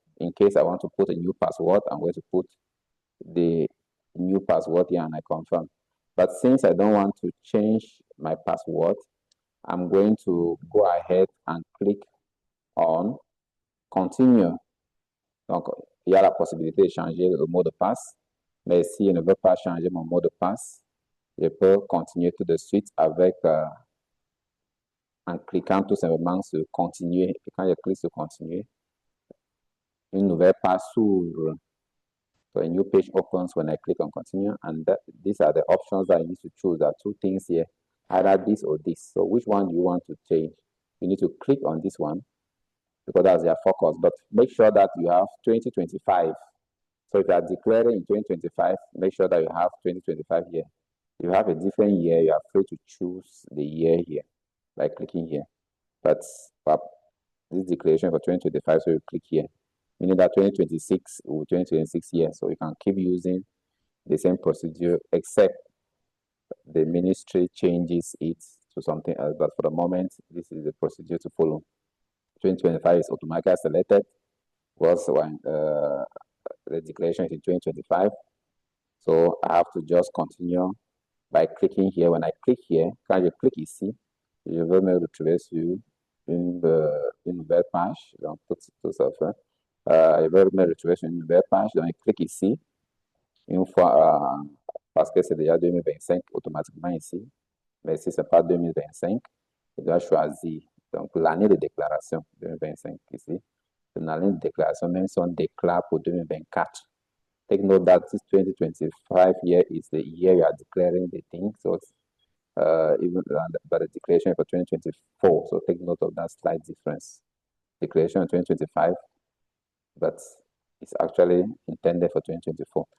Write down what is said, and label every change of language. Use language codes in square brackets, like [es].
[en] In case I want to put a new password, I'm going to put the new password here and I confirm. But since I don't want to change my password, I'm going to go ahead and click on Continue. [fr] Donc, il y a la possibilité de changer le mot de passe, mais si je ne veux pas changer mon mot de passe, je peux continuer tout de suite avec en cliquant tout simplement sur Continuer. Et quand je clique sur Continuer, une nouvelle page s'ouvre. [en] So a new page opens when I click on Continue, and these are the options that I need to choose. There are two things here, either this or this. So which one do you want to change? You need to click on this one because that's your focus, but make sure that you have 2025. So if you are declaring in 2025, make sure that you have 2025 here. If you have a different year, you are free to choose the year here by clicking here. But this declaration for 2025, so you click here. Meaning that 2026 or 2026 year, so you can keep using the same procedure except the ministry changes it to something else. But for the moment, this is the procedure to follow. 2025 is automatically selected, was when the declaration is in 2025. So I have to just continue by clicking here. When I click here, [fr] quand je clique ici, je veux me retrouver sur une nouvelle page. Donc, tout ça fait. Je vais me retrouver sur une nouvelle page. Donc, je clique ici. Une fois, parce que c'est déjà 2025 automatiquement ici. Mais si ce n'est pas 2025, je dois choisir. Donc, l'année de déclaration, 2025 ici. C'est l'année de déclaration, même si on déclare pour 2024. [en] Take note that this 2025 year is the year you are declaring the thing. So, even but the declaration for 2024. So, take note of that slight difference. Declaration in 2025, but it's actually intended for 2024.